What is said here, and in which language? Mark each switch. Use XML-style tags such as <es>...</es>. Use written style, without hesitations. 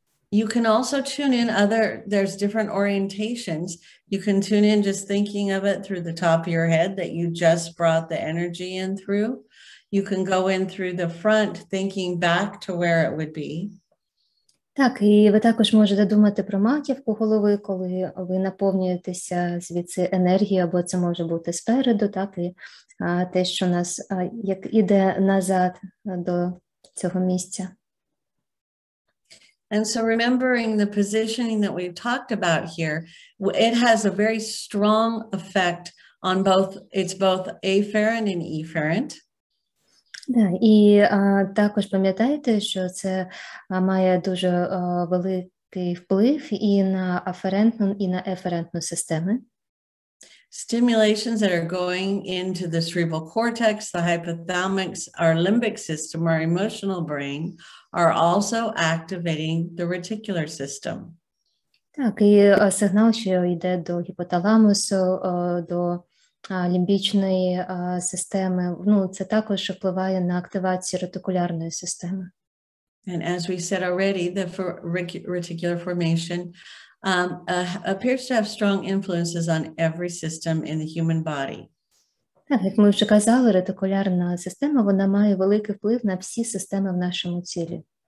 <en>You can also tune in there's different orientations. You can tune in just thinking of it through the top of your head that you just brought the energy in through. You can go in through the front thinking back to where it would be.</en> <uk>Так, і ви також можете думати про маківку голови, коли ви наповнюєтеся звідси енергією, або це може бути спереду, так, і те, що нас як іде назад до цього місця.</uk> <en>And so remembering the positioning that we've talked about here, it has a very strong effect on it's both afferent and efferent.</en> <uk>Да, і також пам'ятайте, що це має дуже великий вплив і на аферентну, і на еферентну системи.</uk> <en>Stimulations that are going into the cerebral cortex, the hypothalamus, our limbic system, our emotional brain, are also activating the reticular system.</en> <uk>Так, і сигнал, що йде до гіпоталамусу, до лімбічної системи, ну, це також впливає на активацію ретикулярної системи.</uk> <en>And as we said already, the reticular formation appears to have strong influences on every system in the human body.</en> <uk>Так, як ми вже казали, ретикулярна система, вона має великий вплив на всі системи в нашому тілі.</uk>